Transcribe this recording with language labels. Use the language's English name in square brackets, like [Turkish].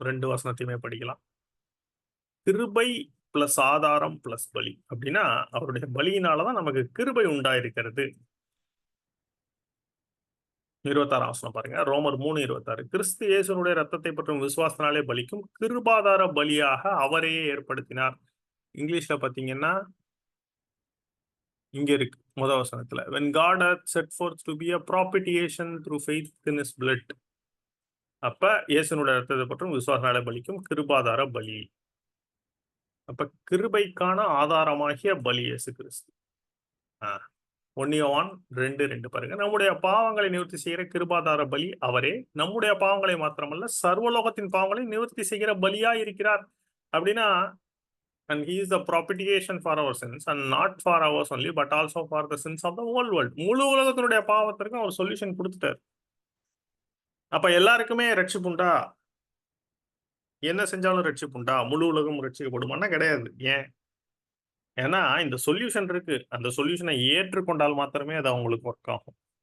[Tamil] 2 வசனத்தையுமே படிக்கலாம். கிருபை பிளஸ் ஆதாரம் பிளஸ் பலி. அப்படின்னா அவருடைய பலியினாலதான் நமக்கு கிருபை உண்டாயிருக்கிறது. 26ஆம் வசனம் பாருங்க, ரோமர் 3:26. கிறிஸ்து இயேசுனுடைய ரத்தத்தை பற்றும் விசுவாசத்தினாலே பலிக்கும் கிருபாதார பலியாக அவரையே ஏற்படுத்தினார். இங்கிலீஷ்ல பாத்தீங்கன்னா இங்க இருக்கு முதல் வசனத்துல, [English] when God hath set forth to be a propitiation through faith in his blood. [Tamil] அப்ப இயேசுனுடைய ரத்தத்தை பற்றும் விசுவாசத்தினாலே பலிக்கும் கிருபாதார பலி. அப்ப கிருபைக்கான ஆதாரமாகிய பலி இயேசு கிறிஸ்து. 1 யோவான் 2:2 பாருங்க. நம்முடைய பாவங்களை நிவர்த்தி செய்கிற கிருபாதார பலி அவரே. நம்முடைய பாவங்களை மாத்திரமல்ல, சர்வலோகத்தின் பாவங்களை நிவர்த்தி செய்கிற பலியா இருக்கிறார். அப்படின்னா, [English] and he is the propitiation for our sins and not for ours only but also for the sins of the whole world. [Tamil] முழு உலகத்தினுடைய பாவத்திற்கும் அவர் சொல்யூஷன் கொடுத்துட்டார். அப்ப எல்லாருக்குமே ரட்சிப்புண்டா? என்ன செஞ்சாலும் ரட்சிப்புண்டா? முழு உலகம் ரட்சிக்கப்படுமான்னா கிடையாது. ஏன்? ஏன்னா இந்த சொல்யூஷன் இருக்கு. அந்த சொல்யூஷனை ஏற்றுக்கொண்டால் மாத்திரமே அது அவங்களுக்கு ஒர்க் ஆகும்.